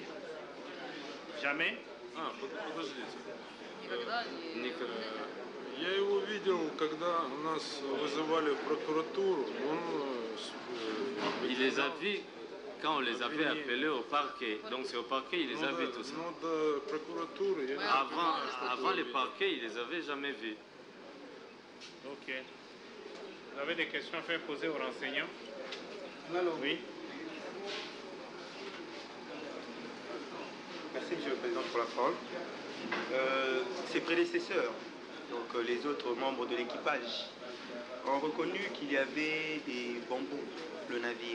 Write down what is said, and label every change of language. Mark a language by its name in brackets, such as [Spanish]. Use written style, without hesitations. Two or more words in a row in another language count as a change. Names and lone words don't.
[French] Jamais? [Russian] Подождите. Никогда не... Я его видел, когда нас вызывали в прокуратуру. [French] Il les a vus quand on les avait appelés au parquet. Donc c'est au parquet, il les a vus tous. [Russian] Но до прокуратуры я [French] Avant les parquets, il les avait jamais vus. Ok. Vous avez des questions à faire poser aux renseignants? Oui. Merci Monsieur le Président pour la parole. Ses prédécesseurs, donc les autres membres de l'équipage, ont reconnu qu'il y avait des bambous sur le navire.